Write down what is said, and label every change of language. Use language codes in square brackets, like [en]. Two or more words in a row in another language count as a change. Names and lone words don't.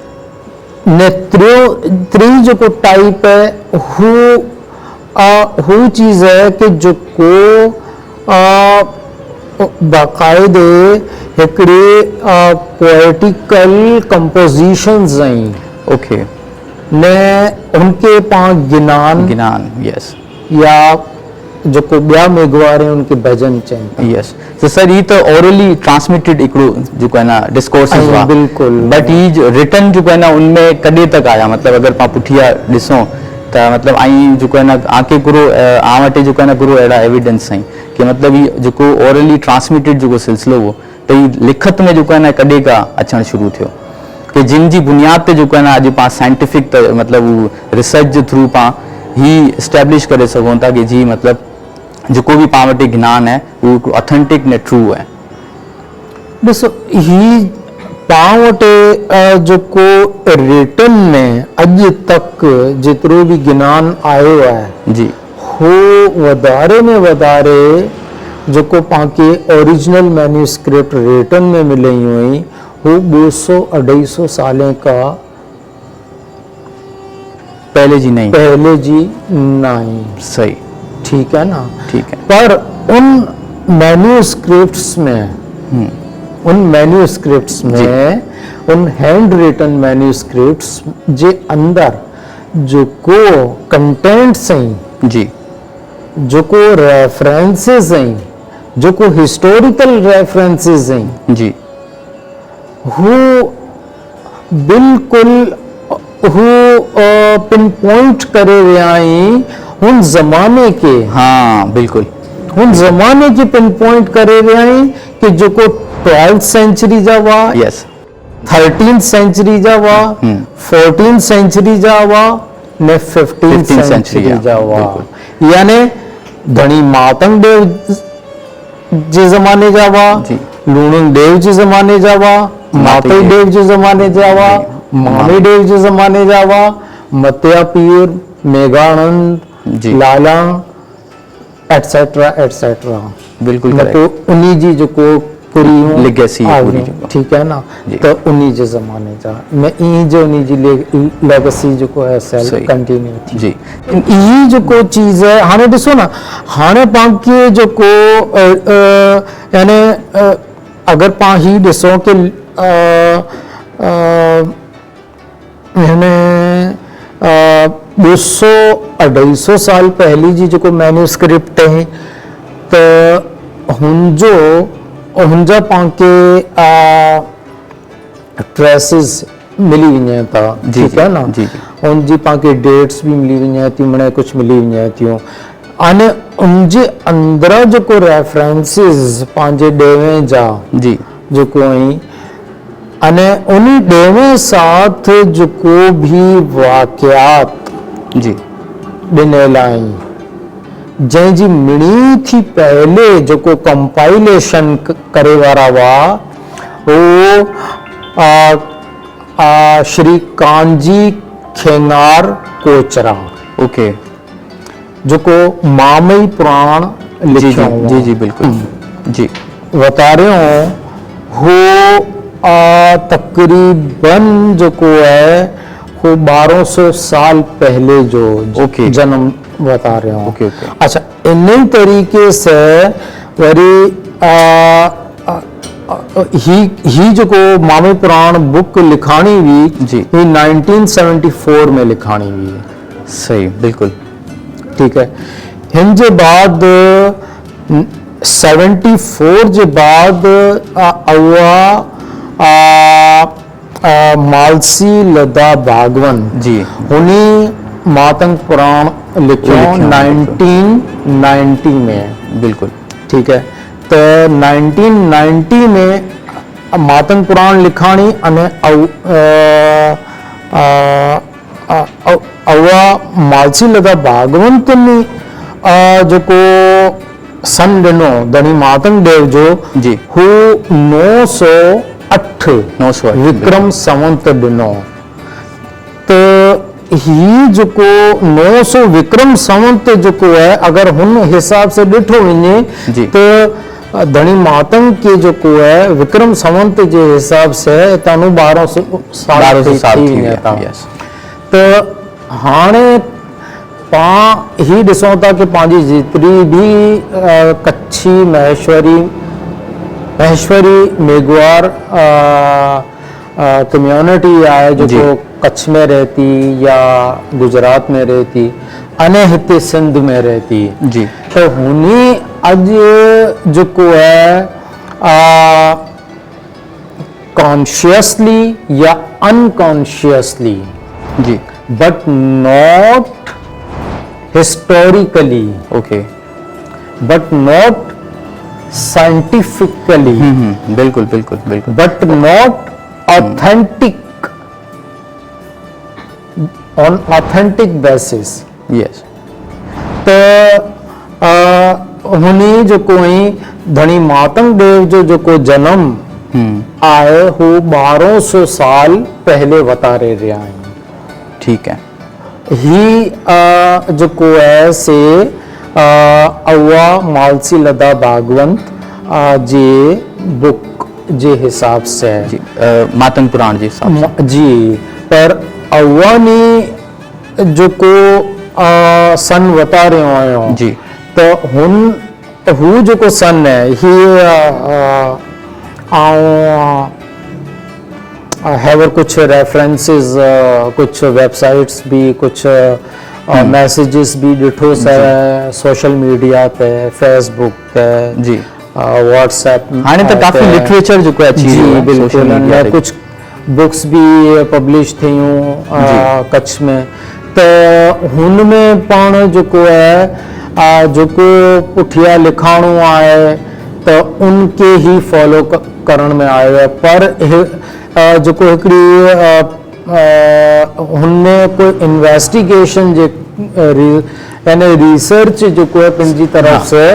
[sd] ने त्री जो को टाइप है हु चीज है कि जो को बाकायदे हिकड़ी [en] poetical compositions [sd] हैं ओके ने उनके पास गिनान यस या जो को ॿिया मेघवार हैं उनके भजन चइनि यस तो सर ये तो [en] orally transmitted [sd] इकड़ो जो है ना डिस्कोर्सेस हाँ, हुआ बिल्कुल। बट ये जो रिटर्न जो है ना उनमें कॾे तक आया मतलब अगर पा पुठिया ॾिसो त मतलब आई जो है ना आके गुरु आ वटे जो है ना गुरु अड़ा एविडेंस हैं कि मतलब ये जो [en] orally transmitted [sd] जो सिलसिलो हो तो ये लिखत में जो है ना कॾे का अचण शुरू थियो कि जिन जी बुनियाद पे जो है ना अॼु पां साइंटिफिक मतलब रिसर्च जे थ्रू पां ही एस्टेब्लिश करे सघूं था कि जी मतलब जो भी पां वटि ज्ञान है वो ऑथेंटिक ने ट्रू है। ॾिसो ही पां वटि जो को रिटन में अॼु तक जेतिरो बि ज्ञान आयो आहे जी हो वधारे में वधारे जो को पां खे [en] original manuscript written [sd] में मिलियूं हुई वो 200-250 सालें का [hi] पहले जी नहीं पहले जी नहीं सही ठीक है ना ठीक है पर उन मैन्युस्क्रिप्ट्स में उन [en] hand written manuscripts [hi] जे अंदर जो को कंटेंट्स हैं जी [sd] जेको रेफरेंसिस आहिनि, जेको [en] historical references [sd] आहिनि, जी हू बिल्कुलु हू [en] pin point [sd] करे विया आहिनि हुन ज़माने के, हाँ बिल्कुल हुन ज़माने के [en] pin point [sd] करे विया आहिनि कि जेको 12th सेंचुरी जा हुआ, यस 13th सेंचुरी जा हुआ, 14th सेंचुरी जा हुआ ने 15th 15th सेंचुरी century जा हुआ, बिल्कुल। यानी धणी मातंग देव जे ज़माने जा हुआ, जी। लूणुंग देव जे ज़माने जा हुआ, मातई देव जे ज़माने जा हुआ, मामी देव जे ज़माने जा हुआ, मतिया पीर, मेघानंद, जी। लाला [en] etcetera etcetera, [sd] बिल्कुल मतलब उन्हीं जी जेको पूरी Legacy है पूरी आगे, जेको। [hi] ठीक है ना, जी। [sd] तो उन्हीं जे ज़माने जा मैं ई जो उन्हीं जी लेगेसी जेको है सेल सही। कंटिन्यू थी। जी ई जेको चीज़ है हाणे ॾिसो न, हाणे पाण खे जेको यानी अगरि पाण ही ॾिसो कि यानी 200-250 साल पहली जी जेको मैन्यूस्क्रिप्ट है त हुनजा पाण खे ट्रेसिस मिली वञे था, जी, [hi] ठीक है ना, [sd] जी, जी। उनजी पाण खे डेट्स भी मिली वञे थियूं, मने कुझु मिली वञे थियूं, अने उनजे अंदरां जेको रेफरेंसिस पंहिंजे ॾेवे जा जी जेको आहिनि, अने उन ॾेवे साथ जेको भी वाक़ियात जी ॾिनल आहिनि, जंहिंजी मिणी थी पहले जेको कंपाइलेशन करे वारा हुआ वो श्री कांजी खेंगार कोचरा, ओके जेको मामई पुराण जी जी लिखियो जी जी बिल्कुल जी वतारियों हो तकरीबन जेको है वो 1200 साल पहले जो ओके। [hi] जन्म बता रहे हो। ओके, ओके। [sd] अच्छा, इन तरीके से वरी ही जेको मामे पुराण बुक लिखाणी हुई जी। ही 1974 में लिखाणी हुई, [hi] सही बिल्कुल ठीक है। [sd] हिन जे बाद 74 जे बाद मालसी लदा भागवन जी हुनी मातंग पुराण लिखियो लिखियो, 1990 में, बिल्कुल [hi] ठीक है। [sd] तो 1990 में मातंग पुराण लिखाणी अने अवा मालसी लदा भागवंतनी जेको सन ॾिनो धनी मातंग देव जो जी। हू 908 908 विक्रम संवत ॾिनो। तो ही जेको 900 विक्रम संवत जेको है अगर हुन हिसाब से ॾिठो वञे जी। तो धनी मातंग के जेको है विक्रम संवत जे हिसाब से तानू 1200 साल 1200 साल थी वञे विया, था। यस। तो हाणे पां ही ॾिसूं था कि पंहिंजी जेतिरी भी कच्छी महेश्वरी मेघवार कम्युनिटी है जो जी। [hi] कच्छ में रहती या गुजरात में रहती अने हिते सिंध में रहती जी [sd] तो हुनी अॼु जेको है कॉन्शियसली या अनकॉन्शियसली जी [en] but not historically, ओके but not scientifically, [hi] बिल्कुल बिल्कुल बिल्कुल [en] but not authentic, on authentic basis. यस [sd] तो हुनी जेको हुई धनी मातंग देव जो जेको जन्म आहे हू 1200 साल पहले वतारे रहिया आहिनि। [hi] ठीक है [sd] ही जेको है से अवा मालसी लदा भागवंत जे बुक जे हिसाब से जी मातंग पुराण जी साहब जी पर अवा ने जेको सन वता रहियो आहियो जी तो हू जेको सन है [en] he have [sd] कुछ रेफरेंसेस कुछ वेबसाइट्स भी कुछ और मैसेजेस भी ॾिठो से [en] social media [sd] पे, फेसबुक पे, जी व्हाट्सएप हाणे त काफ़ी लिटरेचर जेको आहे अची जी वियो आहे बिल्कुलु [en] social media ते। [sd] कुछ बुक्स भी पब्लिश थियूं कच्छ में, त हुन में पाण जेको आहे जेको पुठियां लिखाणो आहे त उनके ही फॉलो करण में आयो आहे, पर जेको हिकिड़ी हुनमें कोई इन्वेस्टिगेशन जे यानी रिसर्च जेको आहे पंहिंजी तरफ से